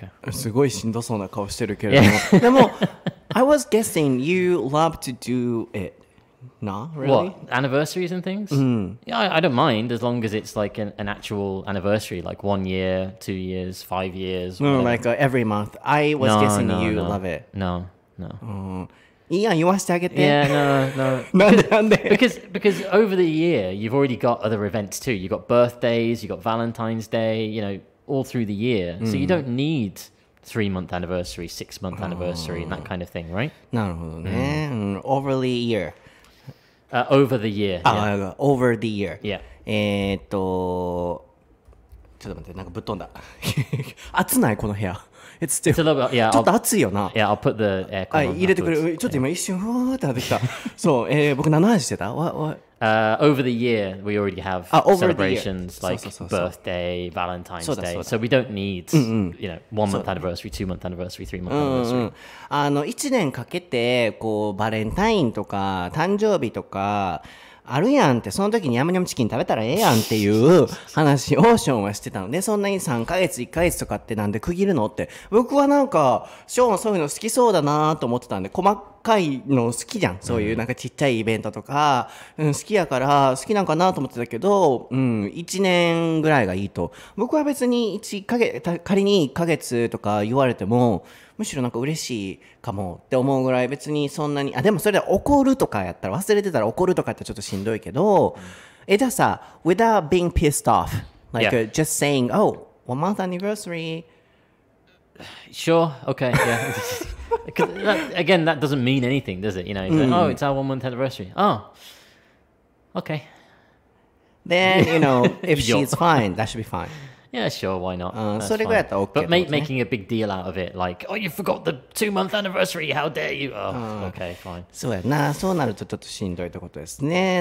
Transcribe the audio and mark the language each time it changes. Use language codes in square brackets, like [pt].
[ja] すごいしんどそうな顔してるけれども。 [en] でも、I was guessing you love to do it. No, really? What? Anniversaries and things? Yeah, I don't mind as long as it's like an actual anniversary, like 1 year, 2 years, 5 years. No, like every month. I was guessing you love it. No. [ja] いいやん、言わせてあげて。 [en] Yeah, no. [ja] なんで [en] Because over the year, you've already got other events too. You've got birthdays, you've got Valentine's Day, you know, all through the year. So you don't need 3-month anniversary, 6-month anniversary, and that kind of thing, right? なるほどね。 Over the year. Over the year. Yeah. Over the year. Yeah. [ja] ちょっと待って、なんかぶっ飛んだ。暑ないこの部屋。 It's still. [en] It's a little bit, yeah. [ja] ちょっと暑いよな。 [en] Yeah, I'll put the aircon on [ja] 入れてくれる。ちょっと今一瞬ふわーってなってきた。そう、僕何の話してた [en] ？Over the year, we already have celebrations like [ja] そう [en] birthday, Valentine's [ja] そうだ [en] Day. [ja] そうだ [en] So we don't need, you know, 1-month anniversary, 2-month anniversary, 3-month anniversary. [ja] 1年かけてこうバレンタインとか誕生日とかあるやんって、その時にヤムニャムチキン食べたらええやんっていう話をショーンはしてたので、そんなに3ヶ月1ヶ月とかってなんで区切るのって、僕はなんかショーンそういうの好きそうだなと思ってたんで、細かいの好きじゃん、そういうなんかちっちゃいイベントとか、好きやから好きなんかなと思ってたけど、1年ぐらいがいいと。僕は別に1ヶ月、仮に1ヶ月とか言われてもむしろなんか嬉しいかもって思うぐらい、別にそんなに、でもそれで怒るとかやったら、忘れてたら怒るとかってちょっとしんどいけど、じゃあさ without being pissed off like just saying oh 1 month anniversary. [en] Sure, okay, yeah. Again, that doesn't mean anything, does it? You know, it's like, oh, it's our 1-month anniversary. Oh, okay. Then, you know, if she's fine, that should be fine. Yeah, sure, why not? [ja] それぐらいだったら OK だ [en] But [ja] ね。 [en] making a big deal out of it, like, oh, you forgot the 2-month anniversary, how dare you? Oh, okay, fine. [ja] そうやな、そうなるとちょっとしんどいってことですね。